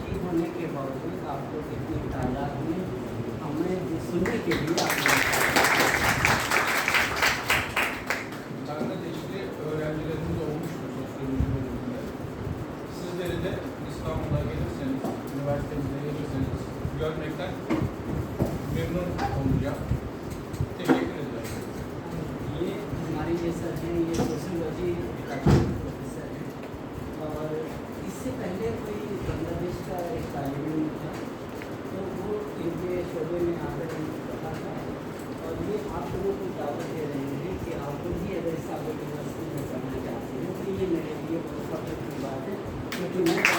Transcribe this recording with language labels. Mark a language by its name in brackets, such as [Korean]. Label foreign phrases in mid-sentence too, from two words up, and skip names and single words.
[Urdu] ہونے کے باوجود آپ لوگ اتنی تعداد میں ہمیں سننے کے لیے [Turkish] Bangladeşli öğrencilerimiz olmuştur sosyoloji bölümünde. Sizleri de İstanbul'a gelirseniz, üniversitemize gelirseniz görmekten memnun olacağım. Teşekkür ederim. [Urdu] یہ ہمارے یہ سر ہیں، یہ سوشیالوجی کا پروفیسر ہیں اور اس سے پہلے کوئی بنگلہ دیش کا ایک طالب علم تھا، تو وہ ان کے شعبے میں آ کر ان کو پتا تھا اور یہ آپ لوگوں کو دعوت دے رہے ہیں کہ آپ لوگ بھی اگر اسلامک یونیورسٹی میں پڑھنا چاہتے ہیں تو یہ میرے لیے بہت فخر کی بات ہے، کیونکہ میں